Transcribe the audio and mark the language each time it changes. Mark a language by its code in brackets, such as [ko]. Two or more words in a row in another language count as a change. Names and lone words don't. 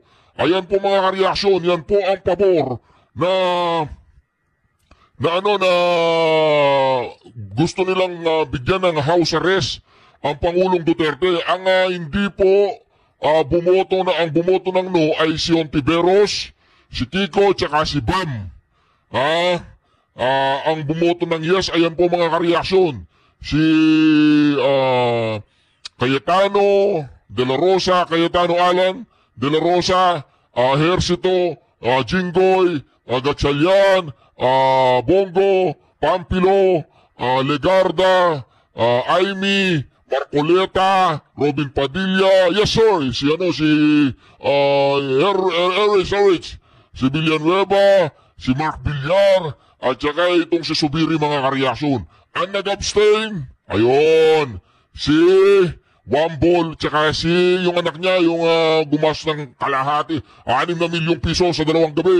[tl] Ayan po mga kareaksyon, yan po ang pabor na gusto nilang bigyan ng house arrest ang Pangulong Duterte. Ang hindi po ang bumoto ng no ay si Ontiveros, si Kiko, tsaka si Bam. Ang bumoto ng yes, ayan po mga kareaksyon. Si Cayetano De La Rosa, Cayetano Alan De La Rosa, Hercito, Jinggoy, Gatchalian, Bongo, Pampilo, Legarda, Aimee, Marcoleta, Robin Padilla, [en] yes sir, [tl] si Erich, si Villanueva, si Mark Villar, at saka itong si Subiri mga kareaksyon. Ang nag-abstain, ayun, si Wambol, tsaka si yung anak niya, yung gumas ng kalahati, 6 na milyong piso sa 2 gabi.